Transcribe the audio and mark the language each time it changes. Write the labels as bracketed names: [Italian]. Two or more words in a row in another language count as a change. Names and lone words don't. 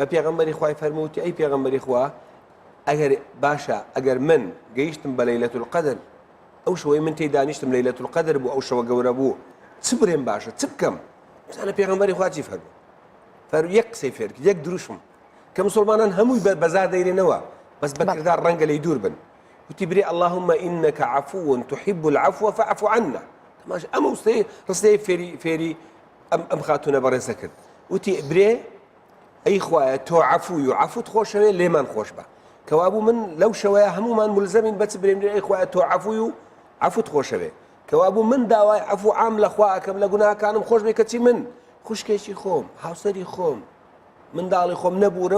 [Central Kurdish] پێغەمبەری خوای فەرمووتی ئەی پێغەمبەری خوا ئەگەر باشە ئەگەر من گەیشتم بە [Arabic] لەیلەت القەدر [Central Kurdish] ئەو شەوەی من تێی دانیشتم [Arabic] لەیلەت القەدر [Central Kurdish] بوو ئەو شەوە گەورە بوو چ بڕێم باشە چ بکەم بزانە پێغەمبەری خوا چی فەرموو فەرموو یەک قسەی فێر کرد یەک دروشم کە مسلمانان هەمووی بەزار دەیرێنەوە بەس بە کردار ڕەنگە لەی دوور بن وتی برێ [Arabic] اللهم إنك عفو تحب العفو فاعف عنا [Central Kurdish] ماش ئەمە وستەی ڕستەی فێری ئەم خاتونە بەڕێزە کرد وتی برێ ئەی خوایە تۆ عەفووی و عەفوت خۆشەوێ لێمان خۆش بە کەوابوو من لەو شەوەیە هەمومان ملزەمین بەچ برێم ئەی خوایە تۆ عەفووی و عەفوت خۆشەوێ کەوابوو من داوای عەفو عام لە خوا ئەکەم لە گوناهەکانم خۆش بێ کەچی من خوشکێکی خۆم هاوسەری خۆم منداڵی خۆم نەبورم